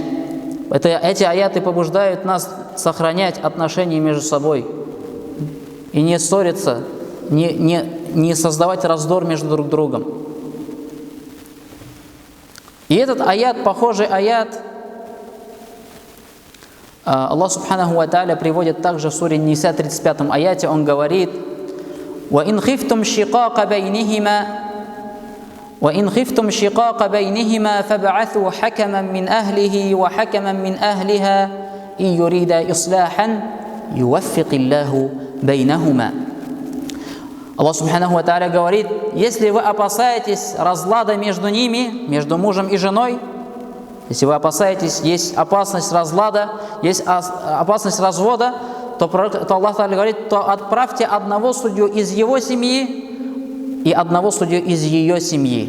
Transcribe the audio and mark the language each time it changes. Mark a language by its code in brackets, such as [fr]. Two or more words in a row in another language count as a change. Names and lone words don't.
[ru] Эти аяты побуждают нас сохранять отношения между собой и не ссориться, не создавать раздор между друг другом. И этот аят, похожий аят, Аллах [ar] سبحانه وتعالى [ru] приводит также в суре Ниса 35 аяте, он говорит: [ar] وَإِنْ خِفْتُمْ شِقَاقَ بَيْنِهِمَا فَابْعَثُوا حَكَمًا مِّنْ أَهْلِهِ وَحَكَمًا مِّنْ أَهْلِهَا إِنْ يُرِيدَا إِصْلَاحًا يُوَفِّقِ اللَّهُ بَيْنَهُمَا. [ru] Аллах [ar] سبحانه وتعالى [ru] говорит: если вы опасаетесь разлада между ними, между мужем и женой, если вы опасаетесь, есть опасность разлада, есть опасность развода, то Аллах Тааля говорит, то отправьте одного судью из его семьи и одного судью из ее семьи.